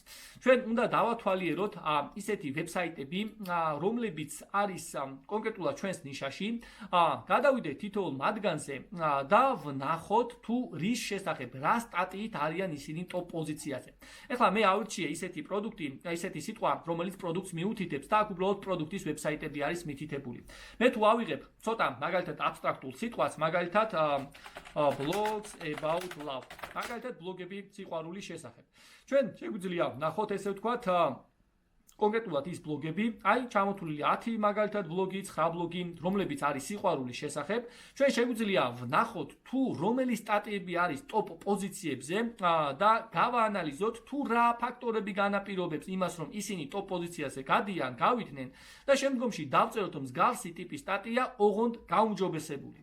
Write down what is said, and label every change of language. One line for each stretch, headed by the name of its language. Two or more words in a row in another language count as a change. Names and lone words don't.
Georgian: ჩვენ უნდა დავათვალიეროთ ისეთი ვებსაიტები, რომლებიც არის კონკრეტულად ჩვენს ნიშაში, გადავიდეთ თითოეულ მათგანზე და ვნახოთ თუ რის შესახებ, რა სტატიით არიან ისინი ტოპ პოზიციაზე. ეხლა მე ავირჩიე ისეთი პროდუქტი, ისეთი სიტყვა, რომელიც პროდუქტს მიუთითებს და აქ უბრალოდ პროდუქტის ვებსაიტები არის მითითებული. მე თუ ავიღებ ცოტა მაგალითად აბსტრაქტულ სიტყვას, მაგალითად
English: blogs about love.
Georgian: მაგალითად ბლოგები სიყვარულის შესახებ. ჩვენ შეგვიძლია ვნახოთ ესე ვთქვათ კონკრეტულად ის ბლოგები, აი ჩამოთვლილი 10 მაგალითად ბლოგი, 9 ბლოგი, რომლებიც არის სიყვარულის შესახებ, ჩვენ შეგვიძლია ვნახოთ თუ რომელი სტატიები არის ტოპ პოზიციებზე და გავაანალიზოთ თუ რა ფაქტორები განაპირობებს იმას, რომ ისინი ტოპ პოზიციაზე გადიან, გავიდნენ და შემდგომში დავწეროთ მსგავსი ტიპის სტატია ოღონდ გაუმჯობესებული.